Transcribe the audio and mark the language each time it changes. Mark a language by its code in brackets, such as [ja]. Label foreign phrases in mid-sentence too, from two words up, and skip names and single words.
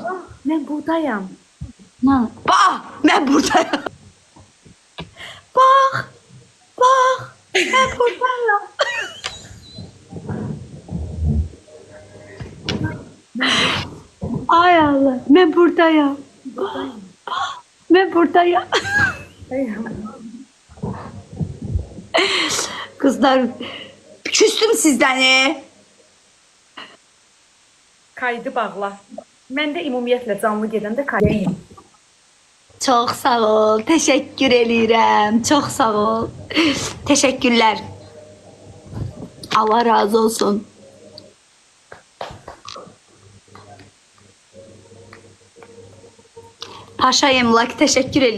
[az] Mən buradayam. [tr] Ne olur? [az] Bax, mən buradayım. Bax, mən buradayım. Ay Allah, mən buradayım. [tr] Ben buradayım. Kızlar, küstüm sizden. Kaydı bağla. [az] Mən də ümumiyyətlə canlı gedəndə kaydayım. Çox sağ ol. Təşəkkür eləyirəm. Çox sağ ol. Təşəkkürlər. Allah razı olsun. Paşa Emlak təşəkkür eləyirəm.